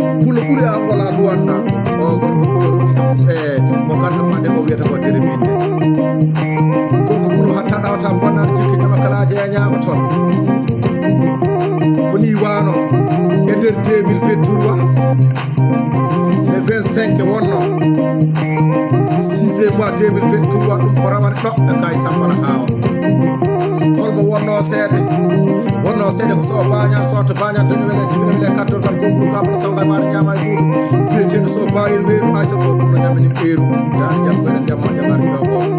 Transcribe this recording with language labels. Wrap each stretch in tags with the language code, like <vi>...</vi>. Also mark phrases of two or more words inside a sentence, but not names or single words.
<ff>Pullo ɓuuri an wala luwanda. O gorko pullo rufi kam, e, ko ganda fande ko wiyata ko dere binde. Gorko pullo hatta ɗawata bonnade jikki ñama kalaje e ñama toon. Ko ni wano e nder deux mille vingt-trois, le vingt-cinq wonno.</ff> <fr>Sixième mois deux mille vingt-trois,</fr> <ff>ɗum ko rawane ɗo e Kaye Sambala Hawa. Holmo wonno seeɗa? Wonno seeɗa ko so bañan, so to bañan, dañi wele, jibina wele, kaddorgal ko ɓuuru gabal, so ngal maɗa ñama e ɓuuru. Biyeteɗo so bayir weeru, hay so ko ɓuurno ñamini ɓeeru. Yaani jam ɓeren ndemma, jamar jogo.</ff>